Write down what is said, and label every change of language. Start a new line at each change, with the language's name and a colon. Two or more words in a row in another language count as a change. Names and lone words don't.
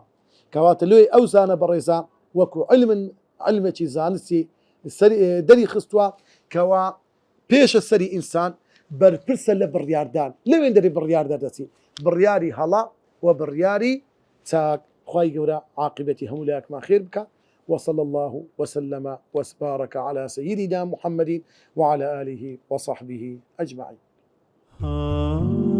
Central Kurdish: کەواتە لێ ئەو زانە بەڕێزان وەکو علمێکی زانستی دەری خستووە کەوا پێشە سەری ئینسان بەرپرسە لە بڕیاردان لەوێن دەری بڕیار دەردەچی بڕیاری هەڵا و بڕیاری چاک. خوای گەورە عاقبەتی هەموو لایەکمان خێر بکە.
Arabic: وصلى الله وسلم وبارك على سيدنا محمد وعلى آله وصحبه أجمعين.